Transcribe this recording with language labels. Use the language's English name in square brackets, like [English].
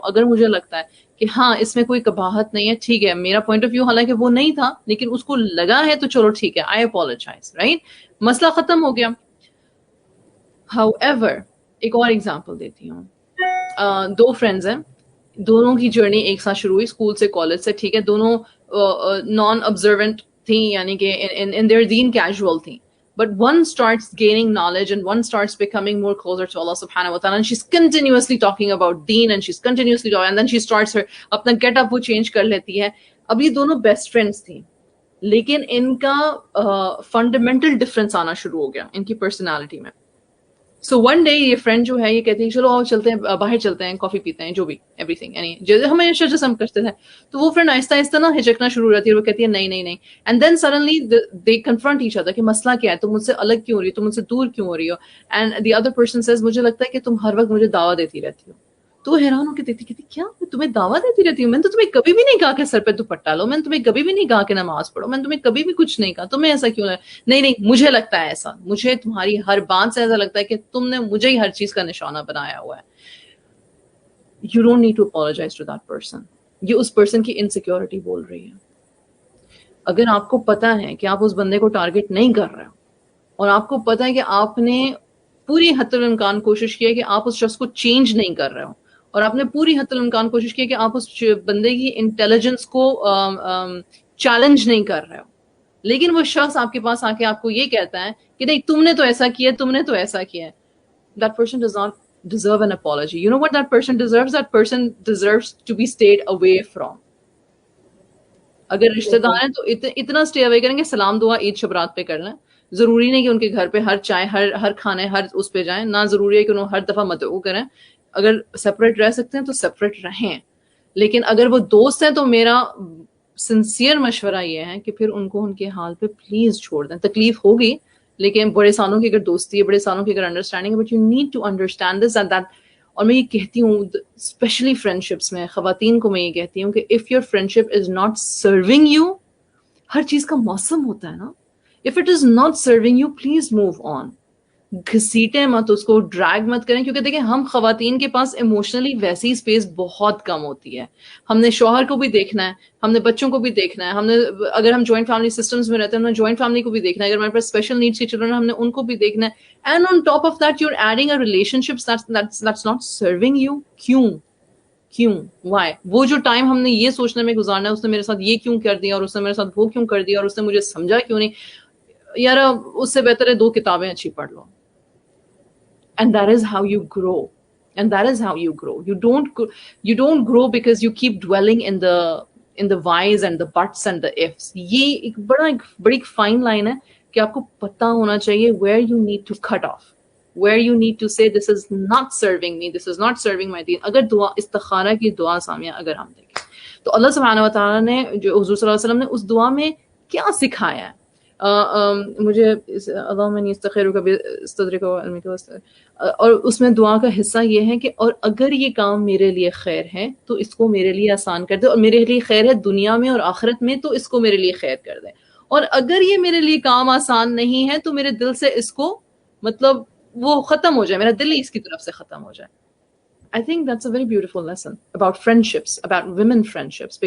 [Urdu] اگر مجھے لگتا ہے کہ ہاں اس میں کوئی قباحت نہیں ہے, ٹھیک ہے, میرا پوائنٹ آف ویو حالانکہ وہ نہیں تھا لیکن اس کو لگا ہے تو چلو ٹھیک ہے, [English] I apologise, [Urdu] رائٹ, مسئلہ ختم ہو گیا. However, ایک اور ایگزامپل دیتی ہوں. دو فرینڈز ہیں, دونوں کی جرنی ایک ساتھ شروع ہوئی اسکول سے کالج سے, ٹھیک ہے, دونوں نان آبزروینٹ تھیں, یعنی کہ [English] in there then casual [Urdu] تھیں. [English] But one starts gaining knowledge and one starts becoming more closer to Allah subhanahu wa ta'ala, and she's continuously talking about deen and she's continuously talking, and then she starts her [Urdu] اپنا [English] get up [Urdu] وہ [English] change [Urdu] کر لیتی ہے. اب یہ دونوں best friends تھیں لیکن ان کا فنڈامنٹل ڈفرینس آنا شروع ہو گیا ان کی پرسنالٹی میں. [English] so one day [Urdu] یہ فرینڈ جو ہے یہ کہتی ہے چلو آؤ چلتے ہیں باہر چلتے ہیں, کافی پیتے ہیں, جو بھی ایوری تھنگ, یعنی جیسے ہم ہمیشہ جیسے ہم کرتے تھے. تو وہ فرینڈ آہستہ آہستہ نا ہچکنا شروع ہو جاتی ہے, وہ کہتی ہے نہیں نہیں نہیں, [English] and then suddenly they confront each other [Urdu] کہ مسئلہ کیا ہے, تم مجھ سے الگ کیوں ہو رہی ہو, تم مجھ سے دور کیوں ہو رہی ہو. [English] and the other person says [Urdu] مجھے لگتا ہے کہ تم ہر وقت مجھے دعویٰ دیتی رہتی ہو. تو وہ حیران ہو کے دیکھتی, کہتی کیا میں تمہیں دعویٰ دیتی رہتی ہوں, میں نے تو تمہیں کبھی بھی نہیں کہا کہ سر پہ دوپٹہ لو, میں نے تمہیں کبھی بھی نہیں کہا کہ نماز پڑھو, میں نے تمہیں کبھی بھی کچھ نہیں کہا, تمہیں ایسا کیوں لگا؟ نہیں نہیں مجھے لگتا ہے ایسا, مجھے تمہاری ہر بات سے ایسا لگتا ہے کہ تم نے مجھے ہی ہر چیز کا نشانہ بنایا ہوا ہے. [English] You don't need to apologize to that person. [Urdu] یہ اس پرسن کی انسیکیورٹی بول رہی ہے. اگر آپ کو پتا ہے کہ آپ اس بندے کو ٹارگٹ نہیں کر رہے ہو اور آپ کو پتا ہے کہ آپ نے پوری حد الامکان کوشش کی ہے کہ آپ اس شخص کو چینج نہیں کر رہے ہو, اور آپ نے پوری حد الامکان کوشش کی ہے کہ آپ اس بندے کی انٹیلیجنس کو چیلنج نہیں کر رہے ہو, لیکن وہ شخص آپ کے پاس آ کے آپ کو یہ کہتا ہے کہ نہیں تم نے تو ایسا کیا, تم نے تو ایسا کیا ہے. [English] That person does not deserve an apology. You know what that person deserves? That person deserves to be stayed away from. [Urdu] اگر رشتہ دار ہیں تو اتنا اسٹے اوے کریں گے, سلام دعا عید شبرات پہ کر لیں. ضروری نہیں کہ ان کے گھر پہ ہر چائے ہر کھانے ہر اس پہ جائیں, نہ ضروری ہے کہ انہوں ہر دفعہ مدعو کریں. اگر سپریٹ رہ سکتے ہیں تو سپریٹ رہیں, لیکن اگر وہ دوست ہیں تو میرا سنسیئر مشورہ یہ ہے کہ پھر ان کو ان کے حال پہ پلیز چھوڑ دیں. تکلیف ہوگی لیکن بڑے سالوں کی اگر دوستی ہے, بڑے سالوں کی اگر انڈرسٹینڈنگ ہے, [English] But you need to understand this and that. [Urdu] اور میں یہ کہتی ہوں اسپیشلی فرینڈشپس میں خواتین کو میں یہ کہتی ہوں کہ [English] if your friendship is not serving you, [Urdu] ہر چیز کا موسم ہوتا ہے نا, [English] If it is not serving you, please move on. [Urdu] گھسیٹیں مت اس کو, ڈریگ مت کریں, کیونکہ دیکھیں ہم خواتین کے پاس ایموشنلی ویسی اسپیس بہت کم ہوتی ہے. ہم نے شوہر کو بھی دیکھنا ہے, ہم نے بچوں کو بھی دیکھنا ہے, ہم نے اگر ہم جوائنٹ فیملی سسٹمز میں رہتے ہیں ہم نے جوائنٹ فیملی کو بھی دیکھنا ہے, اگر ہمارے پاس اسپیشل نیڈس کے چلڈرن ہم نے ان کو بھی دیکھنا ہے. [English] And on top of that you are adding a relationship that's not serving you. [Urdu] کیوں وائی؟ وہ جو ٹائم ہم نے یہ سوچنے میں گزارنا ہے اس نے میرے ساتھ یہ کیوں کر دیا, اور اس نے میرے ساتھ وہ کیوں کر دیا, اور اس نے مجھے سمجھا کیوں نہیں. یار اس سے بہتر ہے 2 کتابیں اچھی پڑھ لو. [English] And that is how you grow. You don't grow because you keep dwelling in the whys and the buts and the ifs. [Urdu] یہ ایک بڑی فائن لائن ہے کہ آپ کو پتا ہونا چاہیے [English] where you need to cut off, where you need to say this is not serving me, this is not serving my deen. [Urdu] اگر دعا استخارہ کی دعا سامیہ اگر ہم دیکھیں تو اللہ سبحانہ و تعالیٰ نے جو حضور صلی اللہ علیہ وسلم نے اس دعا میں کیا سکھایا ہے. مجھے [Arabic] اللہم انی استخیرک باستدرک وعلمک [Urdu] اور اس میں دعا کا حصہ یہ ہے کہ اور اگر یہ کام میرے لیے خیر ہے تو اس کو میرے لیے آسان کر دے, اور میرے لیے خیر ہے دنیا میں اور آخرت میں تو اس کو میرے لیے خیر کر دے, اور اگر یہ میرے لیے کام آسان نہیں ہے تو میرے دل سے اس کو مطلب وہ ختم ہو جائے, میرا دل ہی اس کی طرف سے ختم ہو جائے. [English] I think that's a very beautiful lesson about friendships, about women friendships, because